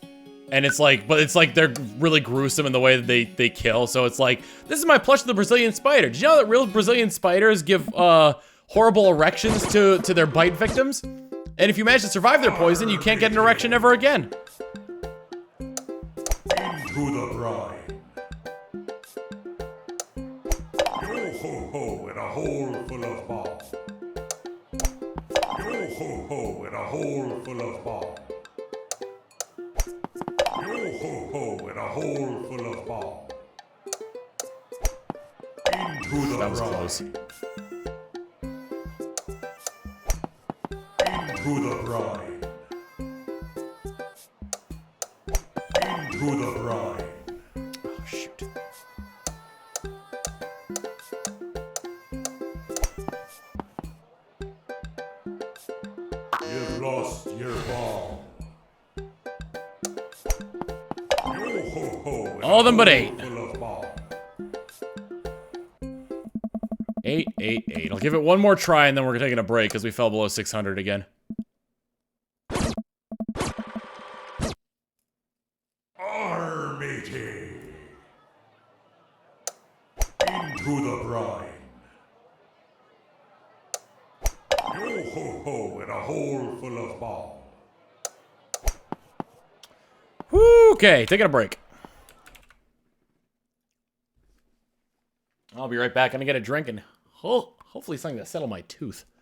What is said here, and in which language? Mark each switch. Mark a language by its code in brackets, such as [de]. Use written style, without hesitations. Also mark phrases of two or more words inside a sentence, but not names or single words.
[en] And it's like, but it's like they're really gruesome in the way that they kill. So it's like, this is my plush of the Brazilian spider. Did you know that real Brazilian spiders give horrible erections to their bite victims? And if you manage to survive their poison, you can't get an erection ever again. Into the brine. Yo ho ho in a hole full of balm. Yo ho ho in a hole full of balm. Yo ho ho in a hole full of balm. Into the That was brine. close. Into the brine. Into the brine. Oh, shoot. You've lost your ball. Yo ho ho. in All of them a but hole 8. Full of balm. 8, 8, 8. I'll give it one more try and then we're taking a break because we fell below 600 again. Armatey. Into the brine. Yo ho ho in a hole full of balm. Okay, taking a break. I'll be right back. I'm gonna get a drink and hopefully something to settle my tooth.